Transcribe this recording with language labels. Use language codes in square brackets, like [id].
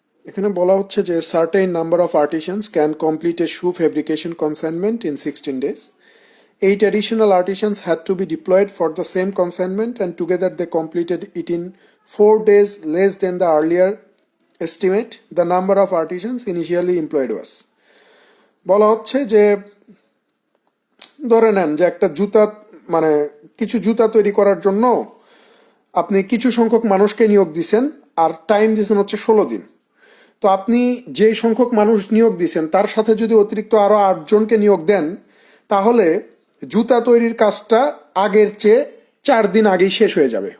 [bn] এখানে বলা হচ্ছে যে [en] Certain number of artisans can complete a shoe fabrication consignment in 16 days. 8 additional artisans had to be deployed for the same consignment and together they completed it in 4 days less than the earlier estimate. The number of artisans initially employed was. [bn] বলা হচ্ছে যে ধরে নেন যে একটা জুতা মানে কিছু জুতা তৈরি করার জন্য আপনি কিছু সংখ্যক মানুষকে নিয়োগ দিছেন আর টাইম দিছেন হচ্ছে 16 দিন। তো আপনি যে সংখ্যক মানুষ নিয়োগ দিছেন তার সাথে যদি অতিরিক্ত আরো 8 জনকে নিয়োগ দেন তাহলে জুতা তৈরির কাজটা আগের চেয়ে 4 দিন আগেই শেষ হয়ে যাবে।